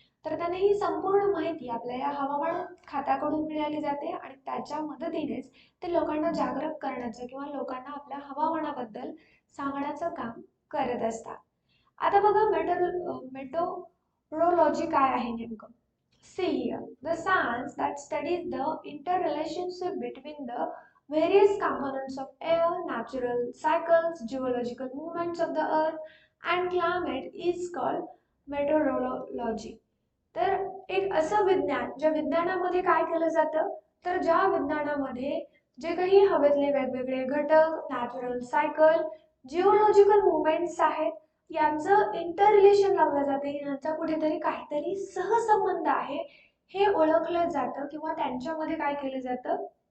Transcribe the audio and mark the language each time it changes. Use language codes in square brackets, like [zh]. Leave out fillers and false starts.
[mr] तर त्यांना ही संपूर्ण माहिती आपल्या या हवामान खात्याकडून मिळाली जाते आणि त्याच्या मदतीनेच ते लोकांना जागरूक करण्याचं किंवा लोकांना आपल्या हवामानाबद्दल सांगण्याचं काम करत असतात. आता बघा, मेट्रोलॉजी काय आहे नेमकं? [en] See here, the science that studies the interrelationship between the various components of air, natural cycles, geological movements of the earth, and climate is called meteorology. [mr] तर एक असं विज्ञान ज्या विज्ञानामध्ये काय केलं जातं, तर ज्या विज्ञानामध्ये जे काही हवेतले वेगवेगळे घटक, नॅचरल सायकल, जिओलॉजिकल मुवमेंट्स आहेत, यांचं इंटर रिलेशन लावलं जाते, यांचा कुठेतरी काहीतरी सहसंबंध आहे हे ओळखलं जातं किंवा त्यांच्यामध्ये काय केलं जातं,